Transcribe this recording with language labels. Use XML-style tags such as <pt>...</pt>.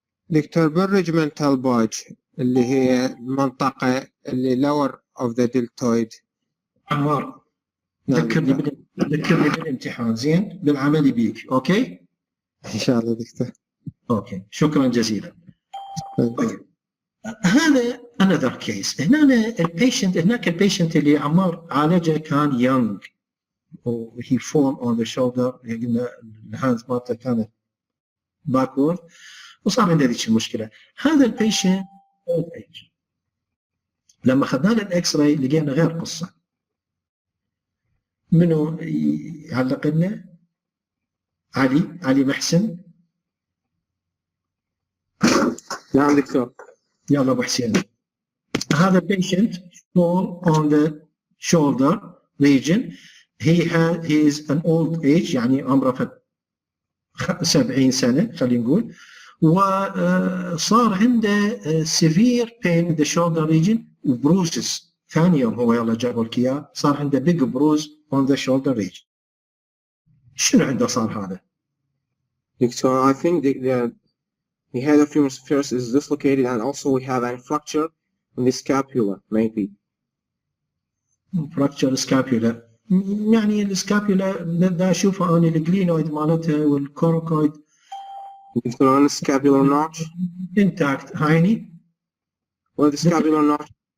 <ar>دكتور بالريجمنتال باج اللي هي المنطقة اللي</ar> <en>lower of the deltoid.</en> <ar>عمار ذكرني بالامتحان زين بالعملي بيك. اوكي ان شاء الله دكتور. اوكي شكرا جزيلا. طيب هذا</ar> <en>another case.</en> <ar>هناك البيشنت اللي عمار عالجه كان young و</ar> <en>he fall on the shoulder.</en> <ar>قلنا الهاندز مالته كانت backward وصار عنده ذيك المشكله. هذا البيشنت لما اخذنا له الاكس راي لقينا غير قصه. منو يعلق لنا؟ علي محسن. نعم دكتور. يلا ابو حسين. هذا</ar> <en>patient fall on the shoulder region. he is an old age</en> <ar>يعني عمره 70 سنة خلينا نقول، وصار عنده</ar> <en>severe pain in the shoulder region وبروزز.</en> <ar>ثاني يوم هو يلا جابوا لك اياه صار عنده</ar> <en>big bruise on the shoulder region.</en> <ar>شنو عنده صار هذا؟ دكتور</ar> <en>I think the head of humerus first is dislocated and also we have a fracture in the scapula maybe. fracture scapula</en> <ar>يعني السكابيولا دا اشوفه انا الجلينويد مالتها والكوروكويد. دكتور</ar> <en>scapular notch</en> <ar>intact هايني. ولا scapular notch؟</ar>